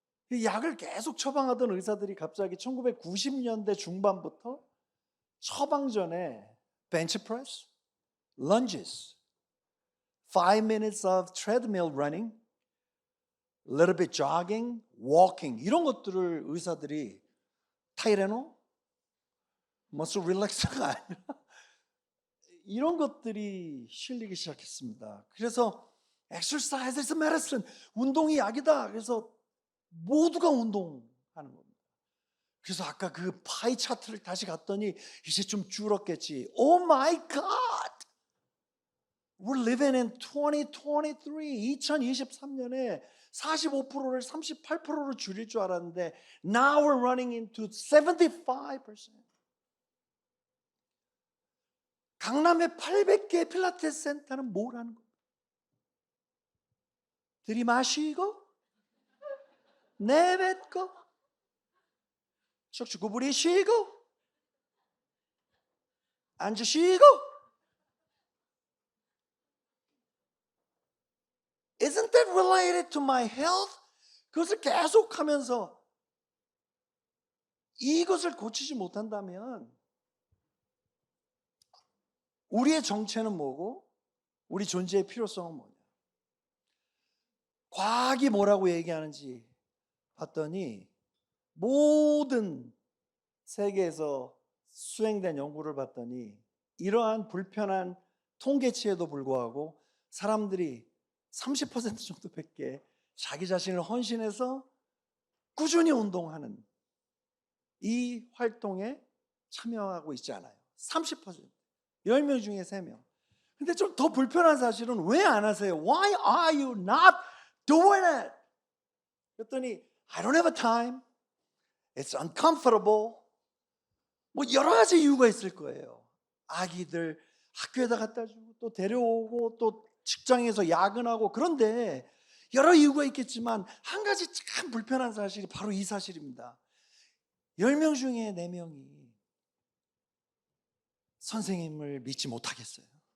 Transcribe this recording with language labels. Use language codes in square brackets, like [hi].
[ko] 약을 계속 처방하던 의사들이 갑자기 1990년대 중반부터 처방전에 벤치프레스, [en] lunges, 5 minutes of treadmill running, little bit jogging, walking, [ko] 이런 것들을 의사들이 타이레놀, 머슬 릴렉서가 아니라 이런 것들이 실리기 시작했습니다. 그래서 [en] exercise is medicine, [ko] 운동이 약이다. 그래서 모두가 운동하는 겁니다. 그래서 아까 그 파이 차트를 다시 갔더니 이제 좀 줄었겠지. [en] Oh my God! We're living in 2023, [ko] 2023년에 45%를 38%로 줄일 줄 알았는데 [en] now we're running into 75%. [ko] 강남에 800개 필라테스 센터는 뭘 하는 거예요? 들이마시고 내뱉고 척추 구부리시고 앉으시고, [en] Isn't that related to my health? [ko] 그것을 계속하면서 이것을 고치지 못한다면 우리의 정체는 뭐고 우리 존재의 필요성은 뭐냐? 과학이 뭐라고 얘기하는지 봤더니, 모든 세계에서 수행된 연구를 봤더니 이러한 불편한 통계치에도 불구하고 사람들이 30% 정도밖에 자기 자신을 헌신해서 꾸준히 운동하는 이 활동에 참여하고 있지 않아요. 30%. 10명 중에 3명. 근데 좀 더 불편한 사실은 왜 안 하세요? [en] Why are you not doing it? [ko] 그랬더니 [en] I don't have a time. It's uncomfortable. [ko] 뭐 여러 가지 이유가 있을 거예요. 아기들 학교에다 갖다 주고 또 데려오고 또 직장에서 야근하고, 그런데 여러 이유가 있겠지만 한 가지 참 불편한 사실이 바로 이 사실입니다. 10명 중에 4명이 선생님을 믿지 못하겠어요.